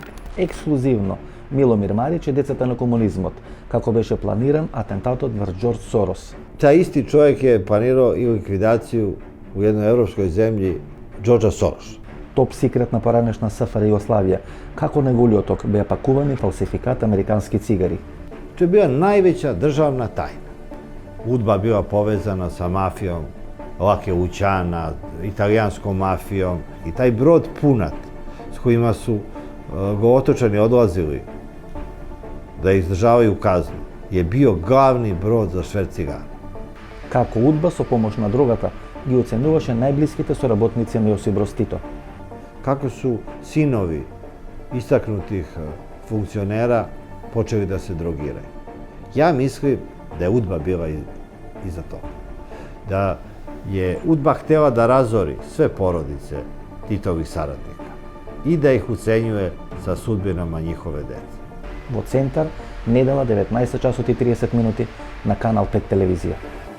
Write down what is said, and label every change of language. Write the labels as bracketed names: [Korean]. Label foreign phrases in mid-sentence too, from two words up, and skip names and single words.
[Macedonian] ексклузивно Миломир Марич и децата на комунизмот, како беше планиран атентатот врз Џорџ Сорос. [Serbian] Taj isti čovjek je planirao i likvidaciju u jednoj evropskoj zemlji Џорџа Сорос. [Macedonian] Топ секрет на поранешна СФР Југославија, како неговиот ток беа пакувани фалсификат американски цигари. [Serbian] To je bila najveća državna tajna. UDBA bila povezana sa mafijom Lake Lućana, italijanskom mafijom i taj brod Punat s kojima su go otočani odlazili da izdržavaju kaznu je bio glavni brod za šverc cigara. [Macedonian] Како УДБА со помош на дрогата ги оценуваше најблиските соработници на Јосип Броз Тито. [Serbian] Kako su sinovi istaknutih funkcionera počeli da se drogiraju. Ja mislim da je UDBA bila iza toga. Da je UDBA htela da razori sve porodice Titovih saradnika i da ih ucenjuje sa sudbinama njihove dece. [Macedonian] Во центар, недела 19 часот и 30 минути на Канал 5 телевизија.